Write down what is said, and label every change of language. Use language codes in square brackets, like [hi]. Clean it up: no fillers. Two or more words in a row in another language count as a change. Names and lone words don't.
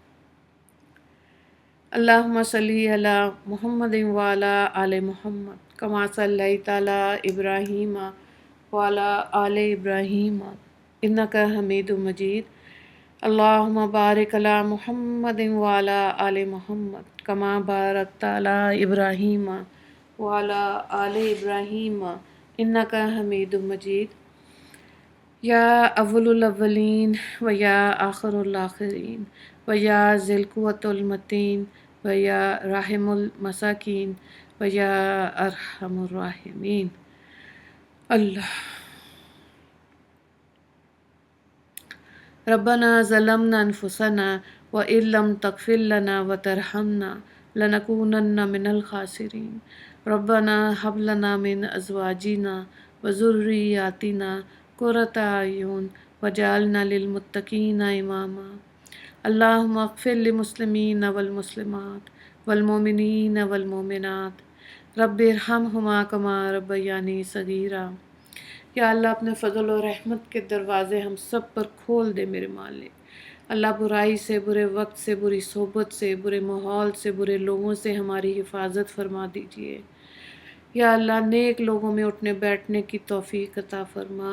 [ar] اللہم صلی علی محمد وعلی آل محمد کما صلیت علی ابراہیم وعلی آل ابراہیم انک حمید مجید۔ اللہم بارک علی محمد وعلی آل محمد کما بارکت علی ابراہیم وعلی آل ابراہیم انک حمید مجید۔ یا اول الاولین و یا آخر الآخرین و یا ذی القوۃ المتین و یا راحم المساکین و یا ارحم الراحمین۔ اللہ ربنا ظلمنا انفسنا وإن لم تغفر لنا وترحمنا لنکونن من الخاسرین۔ ربنا هب لنا من ازواجنا وذریاتنا قرۃ اعین وجعلنا للمتقین اماما۔ اللہم اغفر للمسلمین والمسلمات والمؤمنین والمؤمنات رب ارحمہما کما ربیانی صغیرا۔ [ur] یا اللہ اپنے فضل و رحمت کے دروازے ہم سب پر کھول دے میرے مالک۔ اللہ برائی سے، برے وقت سے، بری صحبت سے، برے ماحول سے، برے لوگوں سے ہماری حفاظت فرما دیجیے۔ یا اللہ نیک لوگوں میں اٹھنے بیٹھنے کی توفیق عطا فرما۔